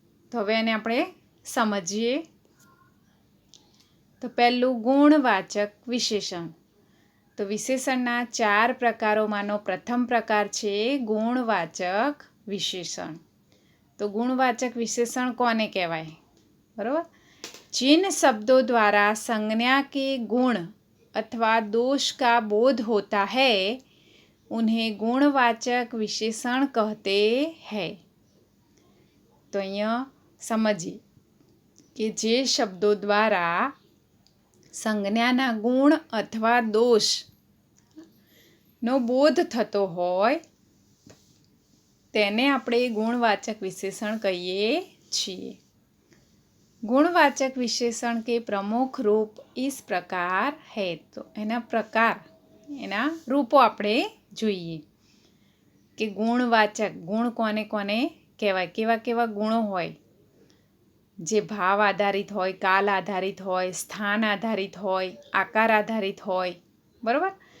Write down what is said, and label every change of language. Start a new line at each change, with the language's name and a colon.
Gujarati: તો હવે એને આપણે સમજીએ. તો પહેલું ગુણવાચક વિશેષણ. તો વિશેષણના 4 પ્રકારોમાંનો પ્રથમ પ્રકાર છે ગુણવાચક વિશેષણ. તો ગુણવાચક વિશેષણ કોને કહેવાય, બરાબર?
Hindi: जिन शब्दों द्वारा संज्ञा के गुण अथवा दोष का बोध होता है उन्हें गुणवाचक विशेषण कहते हैं.
Gujarati: तो અહીંયા સમજીએ કે જે શબ્દો દ્વારા સંજ્ઞાના ગુણ અથવા દોષનો બોધ થતો હોય તેને આપણે ગુણવાચક વિશેષણ કહીએ છીએ.
Hindi: गुणवाचक विशेषण के प्रमुख रूप इस प्रकार है.
Gujarati: तो एना प्रकार एना रूपो आपणे જોઈએ કે ગુણવાચક ગુણ કોને કોને કહેવાય, કેવા કેવા ગુણો હોય જે ભાવ આધારિત હોય, કાલ આધારિત હોય, સ્થાન આધારિત હોય, આકાર આધારિત હોય. બરાબર.